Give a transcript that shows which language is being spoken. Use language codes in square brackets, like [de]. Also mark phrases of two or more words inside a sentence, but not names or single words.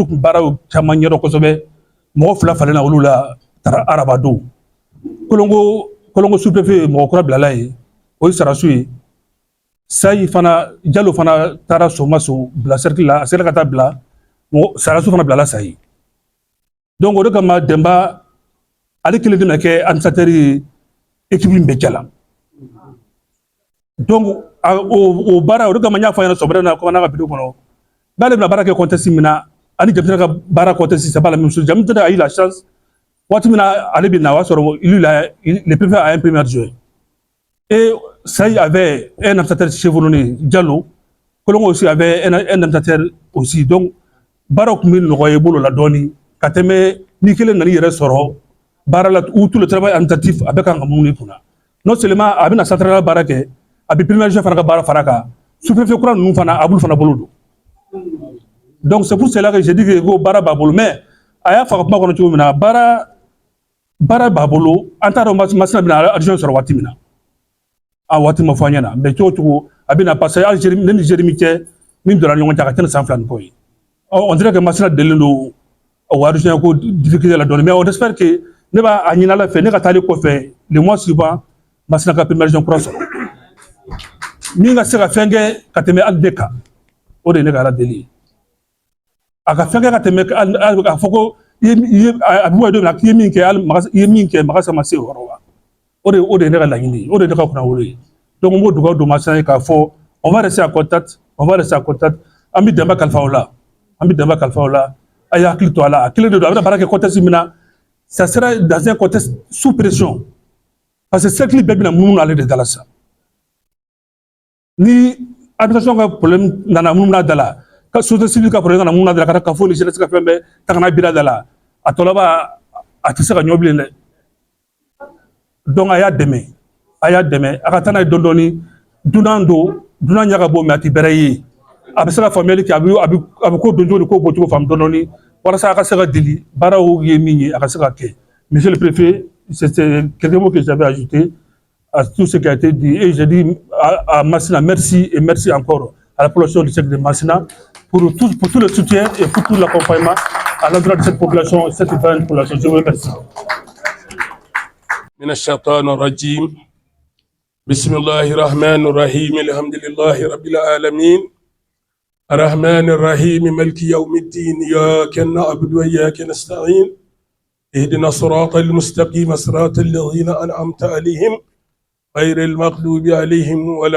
[bm] tun baaraw caman ɲɛdɔn kosɛbɛ mɔgɔ 2 falen na olu la araba don kolongo sous-préfet mɔgɔ kura bilala ye o ye Sarasu ye Sayi fana Jalo fana taara Somaso bila cercle la a sera ka taa bila Sarasu fana bilala Sayi donc o de kama Demba ale kelen tɛna kɛ administrateur ye équipe min bɛ jala donc o baara o de kama n y'a fɔ a ɲɛna sɔgɔmada na ko n'a ka bidon kɔnɔ n'ale bɛna baara kɛ contexte min na ani jamana ka baara contexte [fr] c'est pas la même chose [bm] jamana [fr] a eu la chance [bm] waati min na ale bɛ na o y'a sɔrɔ [fr] le préfet a un premier adjoint et Sayi avait un administrateur chevronné Diallo Kolongo aussi avait un administrateur aussi donc [bm] baaraw tun bɛ nɔgɔya i bolo la dɔɔni ka tɛmɛ ni kelen nana i yɛrɛ sɔrɔ baara la [fr] où tout le travail administratif [bm] a bɛ kan ka mun i kunna [fr] non seulement [bm] a bɛna central baara kɛ a bɛ [fr] premier adjoint [bm] fana ka baara fara kan sous-préfet kura ninnu fana a b'olu fana bolo don [fr] donc c'est pour cela que j'ai dit que [bm] ko baara b'a bolo mais a y'a fɔ a ka kuma kɔnɔ cogo min na baara b'a bolo an t'a dɔn masina bɛna adjoint sɔrɔ waati min na a waati ma fɔ an ɲɛna mais cogo cogo a bɛna parce que Algérie ne ni Niger min cɛ min donna ɲɔgɔn cɛ a ka tɛmɛ san 2 ni kɔ ye [fr] on dirait que [bm] masina delilen don o adjoint ko difficulté la dɔɔni mais [fr] on espère que [bm] ne b'a ɲini Ala fɛ ne ka taali kɔfɛ [fr] le mois suivant [bm] masina ka [fr] premier adjoint [bm] kura sɔrɔ min ka se ka fɛn kɛ ka tɛmɛ hali ne kan o de ye ne ka Ala deli ye a ka fɛn kɛ ka tɛmɛ a fɔ ko a bɛ bɔ don min na k'i ye min kɛ Magasa ma se o yɔrɔ la o de ye ne ka laɲini ye o de ye ne ka kunnawolo ye donc n b'o dugawu don masina ye k'a fɔ [fr] on va rester en contact [bm] an bɛ Demba kalifa o la a y'a hakili to a la a kelen de don a bɛna baara kɛ contexte min na [fr] ça sera dans un contexte sous pression parce que [bm] cercle bɛɛ bɛna munumunu ale de da la sisan ni administration ka problème nana munumunu a da la ka [fr] société civile [bm] ka problème nana munumunu a da la ka fɔ Niger se ka fɛn bɛɛ ta ka n'a biri a da la a tɔ laban a tɛ se ka ɲɔ bilen dɛ donc a y'a dɛmɛ a ka taa n'a ye dɔɔni dɔɔni dunan ɲɛ ka bɔ mais a tɛ bɛrɛ ye a bɛ se ka faamuyali kɛ a bɛ ko don cogo ni ko bɔ cogo faamu dɔɔni dɔɔni walasa a ka se ka deli baaraw ye min ye a ka se ka kɛ [fr] monsieur le préfet c'est quelques mots que j'avais ajouté à tout ce qui a été dit et j'ai dit à Masina merci et merci encore à la population du secteur de Masina pour tout le soutien et pour tout l'accompagnement à l'endroit de cette population, cette grande population. Je vous remercie. [ar] من الشيطان الرجيم بسم الله الرحمن الرحيم الحمد لله رب العالمين الرحمن الرحيم مالك يوم الدين إياك نعبد وإياك نستعين اهدنا الصراط المستقيم صراط الذين أنعمت عليهم غير المغضوب عليهم ولا